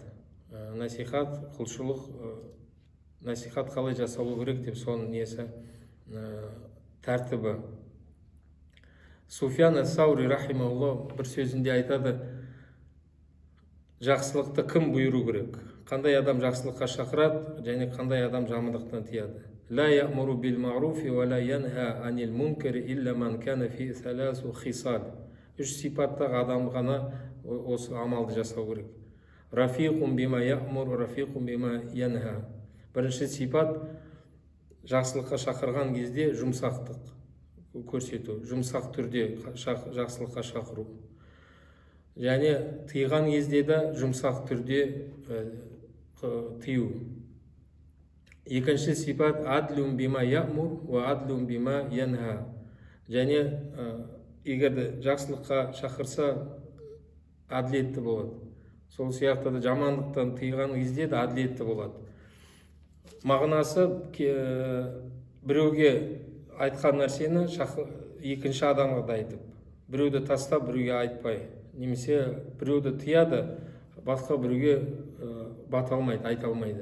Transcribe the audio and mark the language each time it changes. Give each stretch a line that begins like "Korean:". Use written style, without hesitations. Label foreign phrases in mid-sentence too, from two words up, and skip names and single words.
Kazakh: Насихат, құлшылық, насихат қалай жасалу керек деп соның несі тәртібі. Суфиян ас-Саури рахимахуллах бір сөзінде айтады, жақсылықты кім бұйыру керек? Қандай адам жақсылыққа шақырады, және қандай адам жамандықтан тияды?
Arabic: لا يأمر بالمعروف ولا ينهى عن المنكر إلا من كان في ثلاث خصال.
Kazakh: Үш сипаттағы адам ғана осы амалды жасау керек.
Arabic: رفيق بما يأمر، رفيق بما ينهى.
Kazakh: Бірінші сипат жақсылыққа шақырған кезде жұмсақтық көрсету, жұмсақ түрде жақсылыққа шақыру. Және тыйған кезде де жұмсақ түрде тыю. Екінші сипат
Arabic: عدل بما يأمر وعدل بما ينهى.
Kazakh: Және егер жақсылыққа шақырса әділетті болады. Сол сияқты да жамандықтан тыйған кезде де әділетті болады. Мағынасы біреуге айтқан нәрсені екінші адамға да айтып, біреуді тастап, біреуге айтпай, немесе біреуді тыяды, басқа біреуге бата алмайды, айта алмайды.